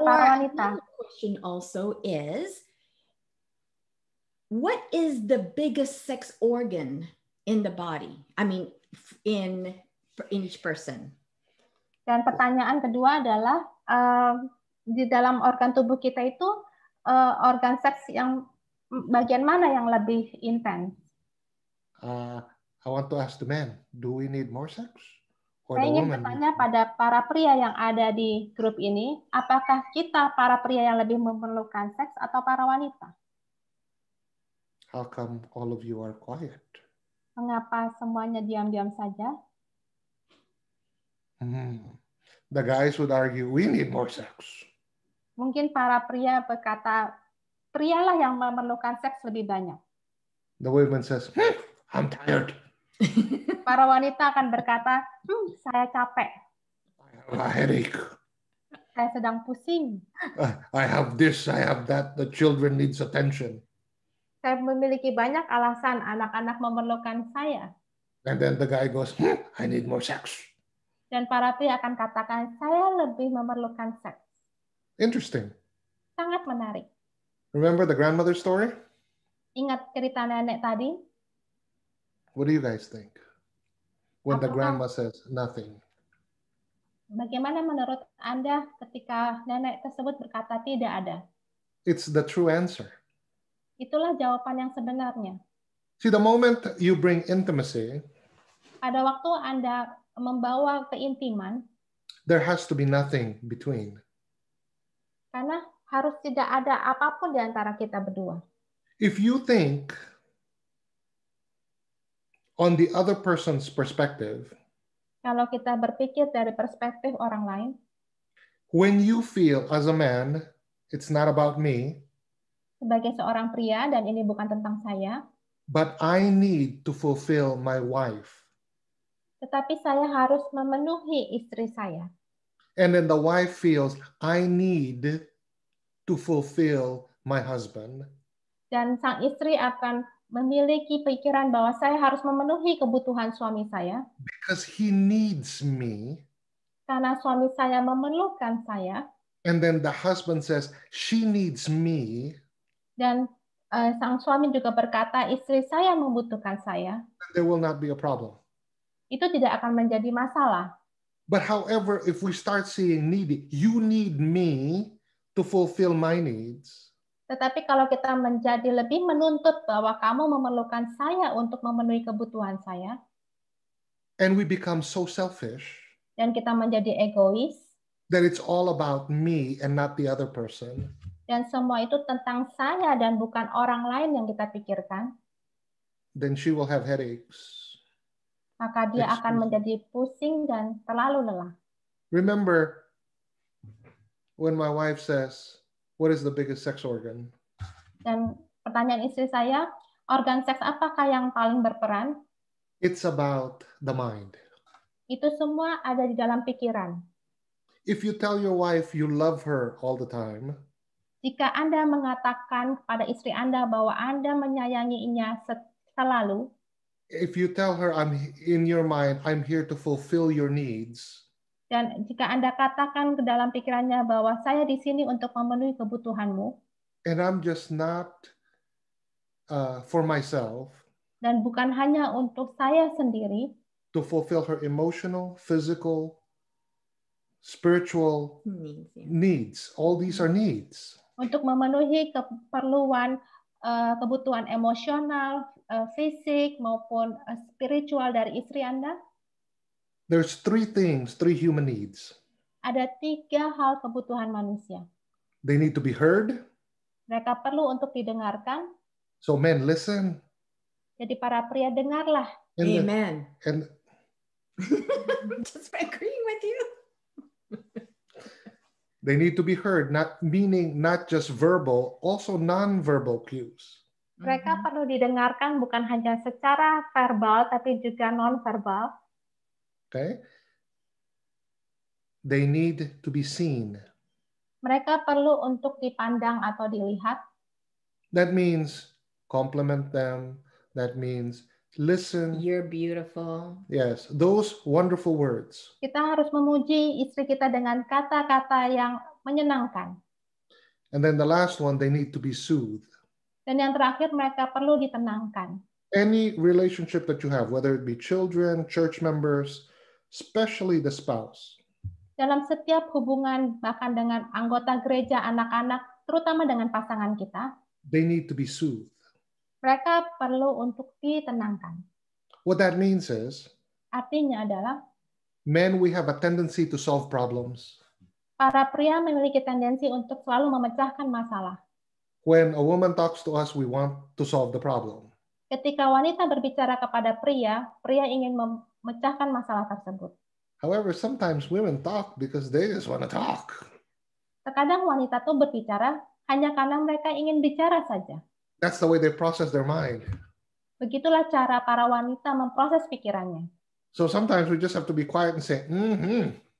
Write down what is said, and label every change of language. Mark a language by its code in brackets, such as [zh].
[en] Or [id] para wanita? [en] another question also is, what is the biggest sex organ in the body? I mean, in each person. [id] Dan pertanyaan kedua adalah, di dalam organ tubuh kita itu, organ seks yang bagian mana yang lebih intens? [en] I want to ask the man, do we need more sex? Or [id] Saya ingin [en] woman? [id] bertanya pada para pria yang ada di grup ini, apakah kita para pria yang lebih memerlukan seks atau para wanita? [en] How come all of you are quiet? [id] Mengapa semuanya diam-diam saja? [en] The guys would argue, we need more sex. [id] Mungkin para pria berkata, prialah yang memerlukan seks lebih banyak. [en] The woman says, I'm tired. [id] Para wanita akan berkata, saya capek, [en] I have a headache. [id] saya sedang pusing, [en] I have this, I have that. The children needs attention. [id] saya memiliki banyak alasan anak-anak memerlukan saya. [en] And then the guy goes, I need more sex. [id] Dan para pria akan katakan, saya lebih memerlukan seks. [en] Interesting. [id] Sangat menarik. [en] Remember the grandmother story? [id] Ingat cerita nenek tadi? [en] What do you guys think? When the [id] Apakah- [en] grandma says nothing. [id] Bagaimana menurut Anda ketika nenek tersebut berkata tidak ada? [en] It's the true answer. [id] Itulah jawaban yang sebenarnya. [en] See, the moment you bring intimacy, [id] Pada waktu Anda membawa keintiman, [en] there has to be nothing between. [id] karena harus tidak ada apapun di antara kita berdua. [en] If you think on the other person's perspective, [id] Kalau kita berpikir dari perspektif orang lain, [en] when you feel as a man, it's not about me, [id] sebagai seorang pria, dan ini bukan tentang saya, [en] but I need to fulfill my wife. [id] tetapi saya harus memenuhi istri saya. [en] And then the wife feels, I need to fulfill my husband. [id] Dan sang istri akan memiliki pikiran bahwa saya harus memenuhi kebutuhan suami saya, [en] Because he needs me. [id] karena suami saya memerlukan saya, [en] And then the husband says, she needs me. [id] dan sang suami juga berkata, istri saya membutuhkan saya, [en] There will not be a problem. [id] itu tidak akan menjadi masalah. [en] But however, if we start seeing needy, you need me to fulfill my needs. [id] Tetapi kalau kita menjadi lebih menuntut bahwa kamu memerlukan saya untuk memenuhi kebutuhan saya, [en] And we become so selfish [id] dan kita menjadi egois, [en] that it's all about me and not the other person. [id] dan semua itu tentang saya dan bukan orang lain yang kita pikirkan, [en] Then she will have headaches. [id] maka dia akan menjadi pusing dan terlalu lelah. [en] Remember when my wife says, what is the biggest sex organ? [id] Dan pertanyaan istri saya, organ seks apakah yang paling berperan? [en] It's about the mind. [id] Itu semua ada di dalam pikiran. [en] If you tell your wife you love her all the time, [id] Jika Anda mengatakan kepada istri Anda bahwa Anda menyayanginya selalu, [en] if you tell her in your mind, I'm here to fulfill your needs, [id] dan jika Anda katakan ke dalam pikirannya bahwa saya di sini untuk memenuhi kebutuhanmu, [en] and I'm just not for myself, [id] dan bukan hanya untuk saya sendiri, [en] to fulfill her emotional, physical, spiritual needs. All these are needs. [id] untuk memenuhi keperluan kebutuhan emosional, fisik maupun spiritual dari istri Anda, [en] There's three human needs. [id] ada 3 hal kebutuhan manusia. [en] They need to be heard. [id] Mereka perlu untuk didengarkan. [en] So men, listen. [id] Jadi para pria dengarlah. [en] Amen. And Just agreeing with you. they need to be heard, not just verbal, also non-verbal cues. [id] Mereka perlu didengarkan bukan hanya secara verbal tapi juga non-verbal. [en] Okay? They need to be seen. [id] Mereka perlu untuk dipandang atau dilihat. [en] That means compliment them. That means listen. You're beautiful. Yes, those wonderful words. [id] Kita harus memuji istri kita dengan kata-kata yang menyenangkan. [en] And then the last one, they need to be soothed. [id] Dan yang terakhir, mereka perlu ditenangkan. [en] Any relationship that you have, whether it be children, church members, especially the spouse. [id] Dalam setiap hubungan, bahkan dengan anggota gereja, anak-anak, terutama dengan pasangan kita, [en] they need to be soothed. [id] Mereka perlu untuk ditenangkan. [en] What that means is, [id] artinya adalah, [en] men, we have a tendency to solve problems. [id] Para pria memiliki tendensi untuk selalu memecahkan masalah. [en] When a woman talks to us, we want to solve the problem. [id] Ketika wanita berbicara kepada pria, pria ingin memecahkan masalah tersebut. [en] However, sometimes women talk because they just want to talk. [id] Terkadang wanita tuh berbicara hanya karena mereka ingin bicara saja. [en] That's the way they process their mind. [id] Begitulah cara para wanita memproses pikirannya. [en] So sometimes we just have to be quiet and say, mm-hmm.